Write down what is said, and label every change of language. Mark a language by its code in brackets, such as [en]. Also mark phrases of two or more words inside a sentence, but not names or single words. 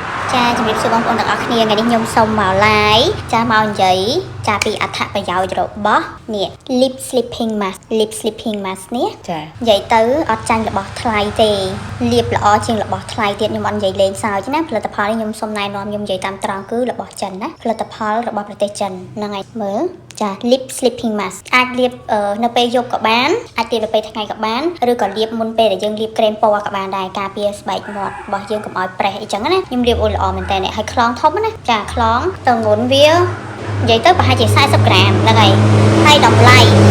[km] ចាជំរាបសួរបងប្អូនទាំងអស់គ្នាថ្ងៃនេះខ្ញុំសូមមក live ចាមកនិយាយចាពីអត្ថប្រយោជន៍របស់នេះ [en] lip sleeping mask [km] នេះចានិយាយទៅអត់ចាញ់របស់ ថ្លៃទេលាបល្អជាងរបស់ថ្លៃទៀតខ្ញុំអត់និយាយលេងសើចណាផលិតផលនេះខ្ញុំសូមណែនាំខ្ញុំនិយាយតាមត្រង់គឺរបស់ចិនណាផលិតផលរបស់ប្រទេសចិនហ្នឹងហើយមើលចា [en] lip sleeping mask [km] អាចលាបនៅពេលយប់ក៏បានអាចលាបនៅពេលថ្ងៃក៏បានឬក៏លាបមុនពេលដែលយើងលាបក្រែមពណ៌ក៏បានដែរការពារស្បែកមាត់របស់យើងកុំឲ្យប្រេះអីចឹងណាខ្ញុំលាបអូនល្អមែនតើហើយខ្លងធំណាចាខ្លងទៅងន់វានិយាយទៅប្រហែលជា40ក្រាមហ្នឹងហើយតម្លៃ